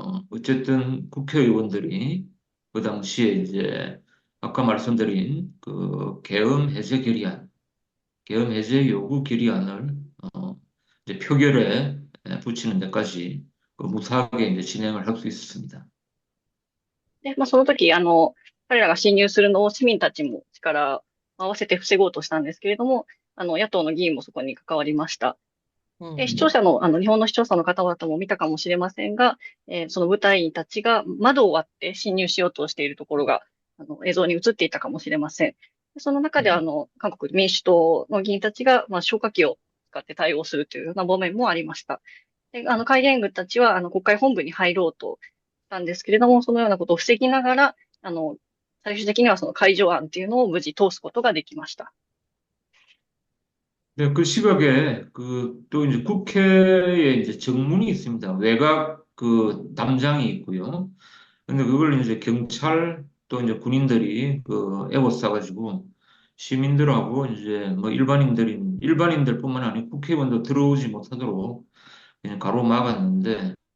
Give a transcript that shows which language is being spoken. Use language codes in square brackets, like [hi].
[ko] 어쨌든 국회의원들이 그 당시에 이제 아까 말씀드린 그 계엄 해제 요구 결의안을 이제 표결에 붙이는 데까지 그 무사하게 이제 진행을 할 수 있었습니다. [ja] で、まあ、その時、彼らが侵入するのを市民たちも力を合わせて防ごうとしたんですけれども、野党の議員もそこに関わりました。で、視聴者の、日本の視聴者の方々も見たかもしれませんが、その部隊員たちが窓を割って侵入しようとしているところが、映像に映っていたかもしれません。でその中で、韓国民主党の議員たちが、まあ、消火器を使って対応するというような場面もありました。で、戒厳軍たちは、国会本部に入ろうとしたんですけれども、そのようなことを防ぎながら、最終的にはその解除案っていうのを無事通すことができました。 [ko] 네, 그 시각에 그 또 이제 국회에 이제 정문이 있습니다. 외곽 그 담장이 있고요. 근데 그걸 이제 경찰 또 이제 군인들이 그 에워싸가지고 시민들하고 이제 뭐 일반인들뿐만 아니고 국회의원도 들어오지 못하도록 그냥 가로막았는데